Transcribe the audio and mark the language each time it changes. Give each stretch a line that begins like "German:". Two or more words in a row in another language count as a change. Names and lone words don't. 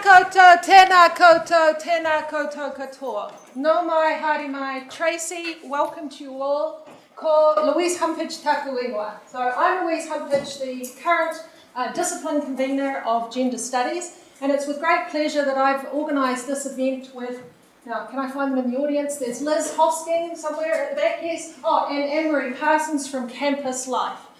Māori: koutou, tēnā koutou katoa. No mai, haere mai,
English: Tracey, welcome to you all.
Māori: Ko Louise Humpage taku ingoa.
English: So I'm Louise Humpage, the current discipline convener of gender studies, and it's with great pleasure that I've organised this event with, now can I find them in the audience? There's Liz Hosking somewhere at the back, yes. Oh, and Anne-Marie Parsons from Campus Life.